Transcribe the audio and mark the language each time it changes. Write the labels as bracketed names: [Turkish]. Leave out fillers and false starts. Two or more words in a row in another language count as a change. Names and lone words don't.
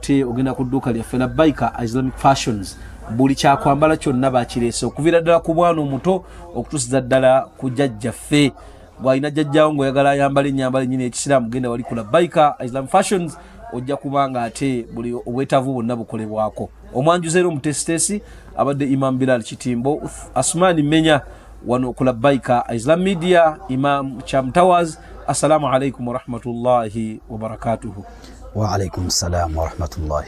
[Ganda] ate ogenda ku dduuka lyaffe Labbaika Islamic Fashions buli kyakwambala kyonna bakireese okuviira ddala ku bwana omuto okutuusiza ddala ku jjajjaffe bw'alina jjajjaawo ng'oyagala ayambala ennyambala ennyini ekisiraamu genda wali ku Labbaika Islamic Fashions ojja kubanga ate buli obwetaavu bwonna bukolebwako omwanjuzeero omutesitesi abadde Imam Bilal Kitimbo Asmani Menya wano ku Labbaika Islam Media Imam Cham Towers. [Arabic] السلام عليكم ورحمة الله وبركاته. وعليكم السلام ورحمة الله